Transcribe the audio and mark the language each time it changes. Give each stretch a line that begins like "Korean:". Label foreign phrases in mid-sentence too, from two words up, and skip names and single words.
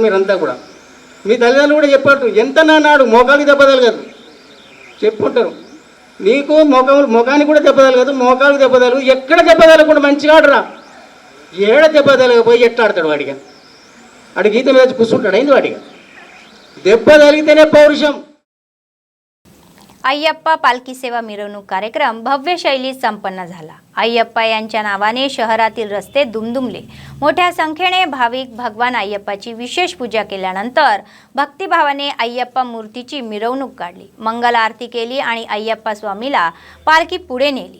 Telugu: మీరంతా కూడా మీ తల్లిదండ్రులు కూడా చెప్పారు, ఎంత నాడు మోకాలికి దెబ్బ తగలదు చెప్పుకుంటారు. నీకు ముఖానికి కూడా దెబ్బ తగలదు, మోకాలికి దెబ్బ తగలదు. ఎక్కడ దెబ్బ తగలకుండా మంచిగా ఆడరా. ఏడ దెబ్బ తగలకపోయి ఎట్లా ఆడతాడు వాడిగా? వాడి గీత మీద కూర్చుంటాడు. అయింది వాడిగా దెబ్బ తగిలితేనే పౌరుషం.
Marathi: अय्यप्पा पालखी सेवा मिरवणूक कार्यक्रम भव्य शैलीत संपन्न झाला। अय्यप्पा यांच्या नावाने शहरातील रस्ते दुमदुमले। मोठ्या संख्येने भाविक भगवान अय्यप्पाची विशेष पूजा केल्यानंतर भक्तिभावाने अय्यप्पा मूर्तीची मिरवणूक काढली, मंगल आरती केली आणि अय्यप्पा स्वामीला पालखी पुढे नेली।